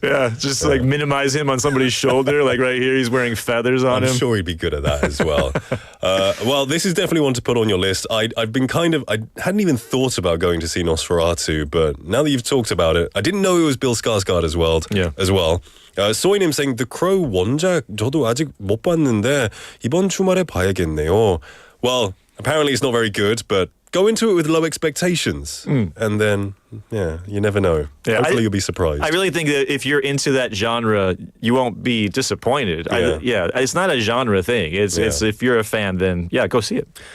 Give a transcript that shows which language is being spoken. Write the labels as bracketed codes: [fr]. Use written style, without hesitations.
[en] Yeah, just like minimize him on somebody's shoulder. Like right here, he's wearing feathers on him. I'm sure he'd be good at that as well. Well, this is definitely one to put on your list. I hadn't even thought about going to see Nosferatu, but now that you've talked about it, I didn't know it was Bill Skarsgård as well. [ko] 소희님 [en] saying [ko] The Crow 원작 저도 아직 못 봤는데 이번 주말에 봐야겠네요. [en] Well, apparently it's not very good, but go into it with low expectations, and then, you never know. Yeah, Hopefully you'll be surprised. I really think that if you're into that genre, you won't be disappointed. It's not a genre thing. It's if you're a fan, then go see it.